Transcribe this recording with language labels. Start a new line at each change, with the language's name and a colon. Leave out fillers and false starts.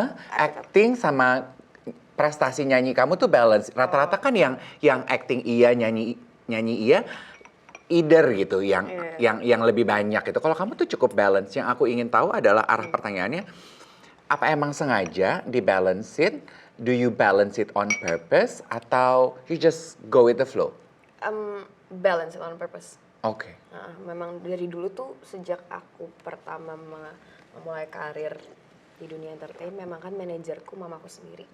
Indonesian: Acting sama prestasi nyanyi kamu tuh balance. Rata-rata kan yang acting iya, nyanyi iya, either gitu, yang lebih banyak gitu. Kalau kamu tuh cukup balance. Yang aku ingin tahu adalah arah pertanyaannya, apa emang sengaja dibalancein?
English: Do you balance it on purpose atau you just go with the flow? Balance it on purpose.
Indonesian: Oke. Memang dari dulu tuh sejak aku pertama memulai karir di dunia entertain, memang kan manajerku mamaku sendiri.